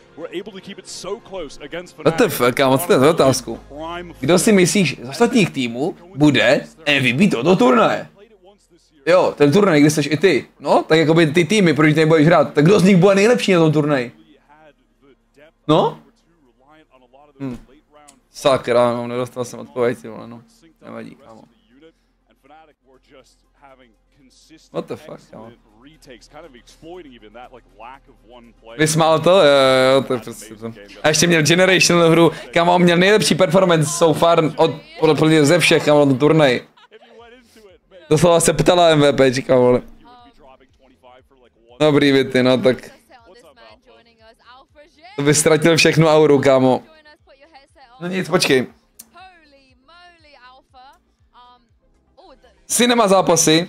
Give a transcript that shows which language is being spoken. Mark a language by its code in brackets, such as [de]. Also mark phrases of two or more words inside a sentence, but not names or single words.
[en] What the fuck, [cs] kámo, co to je za otázku? Kdo si myslíš z ostatních týmů bude MVP tohoto turnaje? Jo, ten turnaj, kde jsi i ty. No, tak jako by ty týmy, proč tady budeš hrát. Tak kdo z nich bude nejlepší na tom turnaji? No? Sakra, no, nedostal jsem odpověď, vole, no. Nevadí, kámo. [en] What the fuck, [cs] kámo. Vysmál to? Jo, to je prostě to. A ještě měl Generational hru, kámo, měl nejlepší performance [en] so far [cs] podle ze všech, kámo, na tom turnaji. Doslova se ptala MVPčka, vole. Dobrý věty, no tak. To by ztratil všechnu auru, kámo. No nic, počkej. Cinema zápasy.